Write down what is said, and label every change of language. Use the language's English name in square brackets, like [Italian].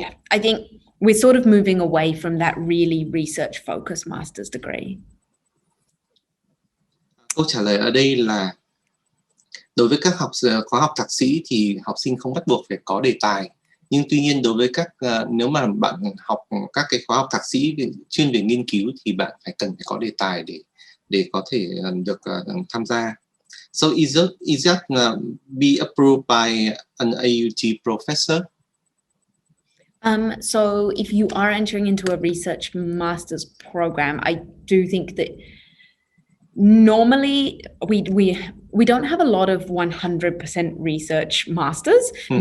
[English] I think we're sort of moving away from that really research-focused master's degree. [Vietnamese] Câu trả lời ở đây là đối với các khóa học thạc sĩ thì học sinh không bắt buộc phải có đề tài. Nhưng tuy nhiên đối với nếu mà bạn học các cái khóa học thạc sĩ chuyên về nghiên cứu thì bạn cần phải có đề tài để có thể được tham gia. [English] So is that be approved by an AUT professor? So if you are entering into a research master's program, I do think that normally we don't have a lot of 100% research masters. Mm-hmm.